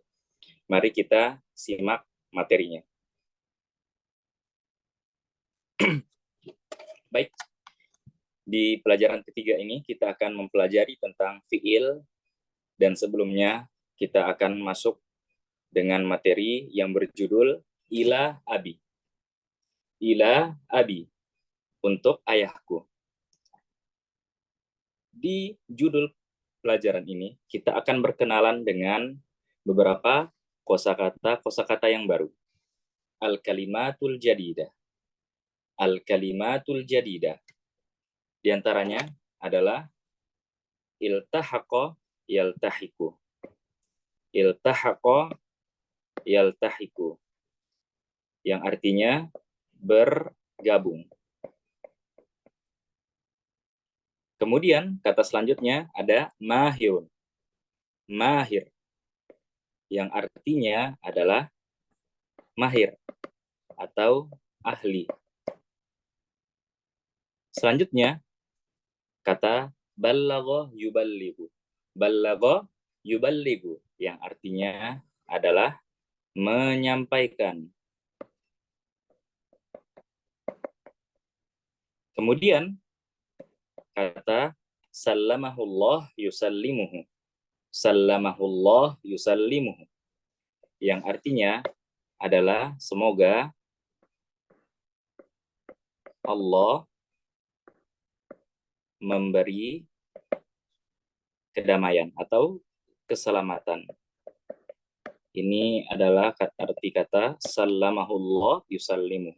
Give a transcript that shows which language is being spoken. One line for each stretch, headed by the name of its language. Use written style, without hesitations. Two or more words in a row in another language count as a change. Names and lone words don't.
Indonesian: Mari kita simak materinya. Baik, di pelajaran ketiga ini kita akan mempelajari tentang fiil, dan sebelumnya kita akan masuk dengan materi yang berjudul
Arabic: إلى أبي. إلى أبي,
Indonesian: untuk ayahku. Di judul pelajaran ini kita akan berkenalan dengan beberapa kosakata yang baru.
Arabic: الكلمة الجديدة. الكلمة الجديدة.
Indonesian: Di antaranya adalah
Arabic: التحق يلتحق. التحق يلتحق.
Indonesian: Yang artinya bergabung. Kemudian kata selanjutnya ada mahirun. Mahir. Yang artinya adalah mahir atau ahli. Selanjutnya kata
Arabic: بلّغ يبلّغ. بلّغ يبلّغ,
Indonesian: yang artinya adalah menyampaikan. Kemudian kata
Arabic: سلّمه الله يسلّمه. سلّمه الله يسلّمه,
Indonesian: yang artinya adalah semoga Allah memberi kedamaian atau keselamatan. Ini adalah arti kata
Arabic: سلّمه الله يسلّمه.